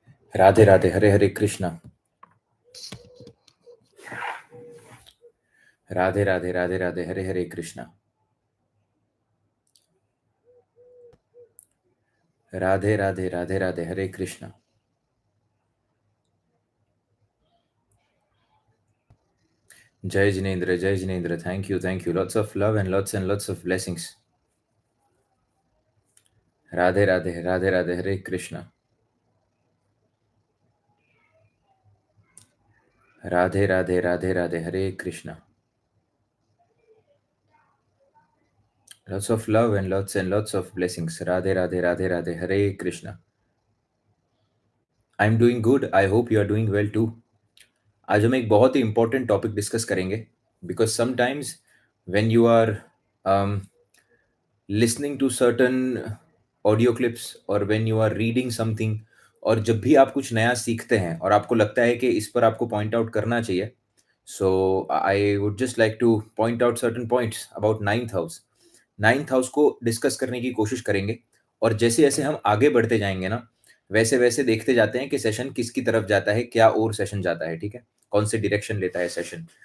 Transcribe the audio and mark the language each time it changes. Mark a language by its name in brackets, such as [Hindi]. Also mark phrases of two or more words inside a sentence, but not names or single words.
[Hindi] राधे राधे, हरे हरे कृष्णा। राधे राधे, राधे राधे, हरे हरे कृष्णा। राधे राधे, राधे राधे, हरे कृष्णा। जय जिनेन्द्र, जय जिनेन्द्र। [English] Thank you. Lots of love and lots of blessings. [Hindi] राधे राधे, राधे राधे, हरे कृष्णा। राधे राधे, राधे राधे, हरे कृष्णा। [English] Lots of love and lots of blessings. [Hindi] राधे राधे, राधे राधे, हरे कृष्णा। [English] I am doing good. I hope you are doing well too. [Hindi] आज हम एक बहुत ही [English] important topic discuss [Hindi] करेंगे, [English] because sometimes when you are um, listening to certain audio clips or when you are reading something, [Hindi] और जब भी आप कुछ नया सीखते हैं और आपको लगता है कि इस पर आपको [English] point out [Hindi] करना चाहिए, [English] so I would just like to point out certain points about ninth house [Hindi] को डिस्कस करने की कोशिश करेंगे। और जैसे जैसे हम आगे बढ़ते जाएंगे ना, वैसे वैसे देखते जाते हैं कि सेशन किसकी तरफ जाता है, क्या और सेशन जाता है, ठीक है, कौन से डायरेक्शन लेता है सेशन।